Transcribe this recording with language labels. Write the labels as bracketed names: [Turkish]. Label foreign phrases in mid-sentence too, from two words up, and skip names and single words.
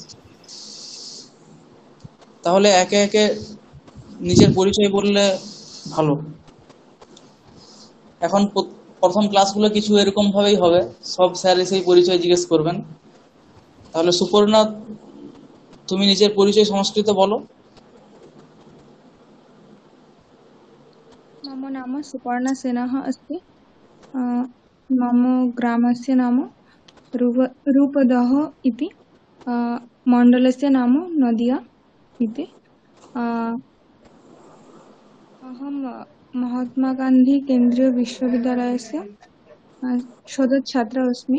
[Bangla] তাহলে একে একে নিজের পরিচয় বললে ভালো। এখন প্রথম ক্লাসগুলো কিছু এরকম ভাবেই হবে, সব স্যার এসেই পরিচয় জিজ্ঞেস করবেন। তাহলে সুপর্ণা, তুমি নিজের পরিচয় সংস্কৃতে বলো। [Sanskrit] मम नाम सुपर्णा सेनः अस्ति। अ, मम ग्रामस्य नाम रूपदह इति। अ, मण्डलस्य नाम नदिया इति। अ, अहं महात्मा गान्धी केन्द्रीय विश्वविद्यालयस्य शोधच्छात्रा अस्मि।